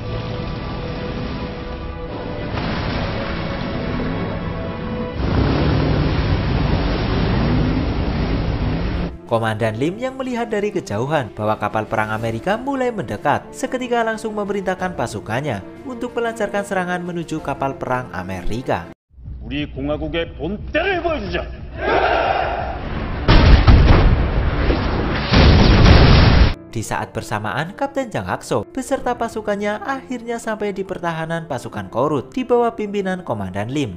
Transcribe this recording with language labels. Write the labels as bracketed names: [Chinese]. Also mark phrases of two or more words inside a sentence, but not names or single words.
[Indonesian] Komandan Lim yang melihat dari kejauhan bahwa kapal perang Amerika mulai mendekat, seketika langsung memerintahkan pasukannya untuk melancarkan serangan menuju kapal perang Amerika. [Korean] 우리 공화국의 본때를 보여주자. [Indonesian] Di saat bersamaan, Kapten Jang Hak-soo beserta pasukannya akhirnya sampai di pertahanan pasukan Korut di bawah pimpinan Komandan Lim.